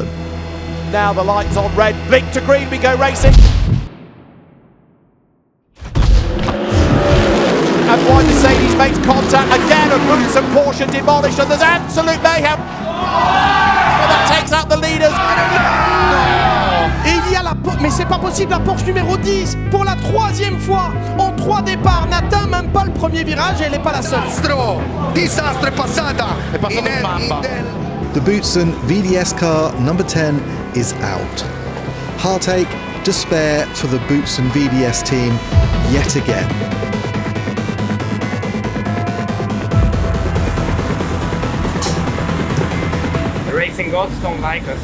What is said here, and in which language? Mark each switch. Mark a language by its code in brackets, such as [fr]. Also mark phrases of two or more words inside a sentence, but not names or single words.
[en] Now the lights on red, blink to green, we go racing. And why Mercedes makes contact again, and Roots and Porsche demolished, and there's absolute mayhem. And that takes out the leaders. [fr] Et il y a mais c'est pas possible, la Porsche numéro 10 pour la 3e fois en 3 départs n'atteint même pas le premier virage et elle n'est pas la seule. [it] Disastro passata. [en] The Boutsen VDS car number 10 is out. Heartache, despair for the Boutsen VDS team yet again. The racing gods don't like us.